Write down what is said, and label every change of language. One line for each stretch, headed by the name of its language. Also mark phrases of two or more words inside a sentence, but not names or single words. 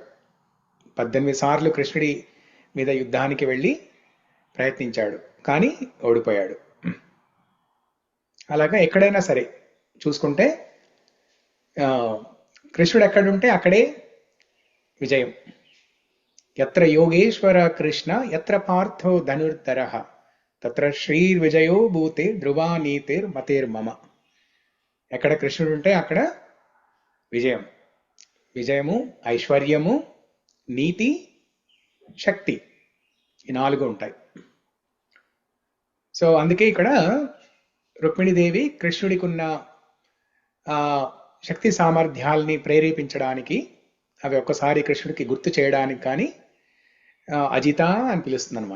Telugu: 18 సార్లు కృష్ణుడి మీద యుద్ధానికి వెళ్ళి ప్రయత్నించాడు, కానీ ఓడిపోయాడు. అలాగా ఎక్కడైనా సరే చూసుకుంటే కృష్ణుడు ఎక్కడుంటే అక్కడే విజయం.
Sanskrit: యత్ర యోగేశ్వర కృష్ణ యత్ర పార్థో ధనుర్ధరః తత్ర శ్రీర్విజయో భూతే ధ్రువా నీతిర్ మతేర్మమ.
Telugu: ఎక్కడ కృష్ణుడు ఉంటే అక్కడ విజయం. విజయము, ఐశ్వర్యము, నీతి, శక్తి, ఈ 4 ఉంటాయి. సో అందుకే ఇక్కడ రుక్మిణీదేవి కృష్ణుడికి ఉన్న శక్తి సామర్థ్యాల్ని ప్రేరేపించడానికి, అవి ఒక్కసారి కృష్ణుడికి గుర్తు చేయడానికి కానీ అజిత అని పిలుస్తుంది అనమాట.